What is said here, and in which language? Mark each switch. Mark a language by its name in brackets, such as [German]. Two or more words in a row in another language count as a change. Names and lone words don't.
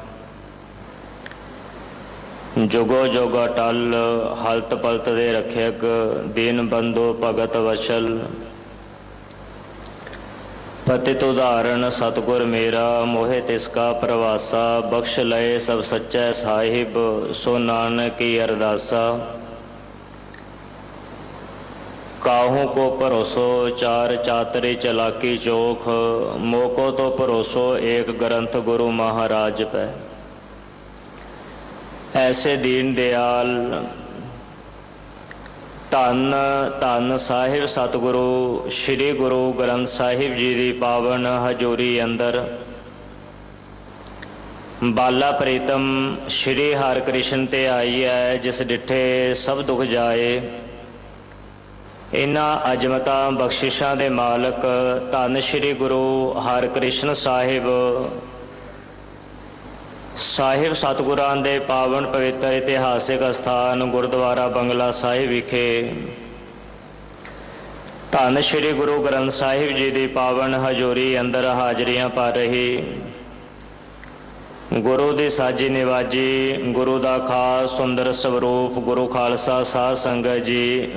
[Hindi] ਜੁਗੋ ਜੋਗਾ ਟਲ ਹਲਤ ਪਲਤ ਦੇ ਰੱਖਿਅਕ ਦੀਨ ਬੰਧੂ ਭਗਤ ਵਸ਼ਲ ਪਤਿਤ ਉਦਾਹਰਨ ਸਤਿਗੁਰ ਮੇਰਾ ਮੋਹਿ ਤਿਸ ਕਾ ਪ੍ਰਵਾਸਾ। ਬਖਸ਼ ਲਏ ਸਭ ਸੱਚੈ ਸਾਹਿਬ ਸੋ ਨਾਨਕ ਕੀ ਅਰਦਾਸਾ। काहू को भरोसो चार चातरे चलाकी चोख। मोको तो भरोसो एक ग्रंथ गुरु महाराज पै। ऐसे दीन दयाल धन धन साहिब सतगुरु श्री गुरु ग्रंथ साहिब जी की पावन हजूरी अंदर बाला प्रीतम श्री हरकृष्ण ते आई है। जिस डिठे सब दुख जाए। [Punjabi] ਇਨ੍ਹਾਂ ਅਜ਼ਮਤਾਂ ਬਖ਼ਸ਼ਿਸ਼ਾਂ ਦੇ ਮਾਲਕ ਧੰਨ ਸ੍ਰੀ ਗੁਰੂ ਹਰਕ੍ਰਿਸ਼ਨ ਸਾਹਿਬ ਸਾਹਿਬ ਸਤਿਗੁਰਾਂ ਦੇ ਪਾਵਨ ਪਵਿੱਤਰ ਇਤਿਹਾਸਿਕ ਅਸਥਾਨ ਗੁਰਦੁਆਰਾ ਬੰਗਲਾ ਸਾਹਿਬ ਵਿਖੇ ਧੰਨ ਸ਼੍ਰੀ ਗੁਰੂ ਗ੍ਰੰਥ ਸਾਹਿਬ ਜੀ ਦੀ ਪਾਵਨ ਹਜ਼ੂਰੀ ਅੰਦਰ ਹਾਜ਼ਰੀਆਂ ਭਰ ਰਹੀ ਗੁਰੂ ਦੀ ਸਾਜੀ ਨਿਵਾਜੀ ਗੁਰੂ ਦਾ ਖਾਸ ਸੁੰਦਰ ਸਵਰੂਪ ਗੁਰੂ ਖਾਲਸਾ ਸਾਧ ਸੰਗਤ ਜੀ।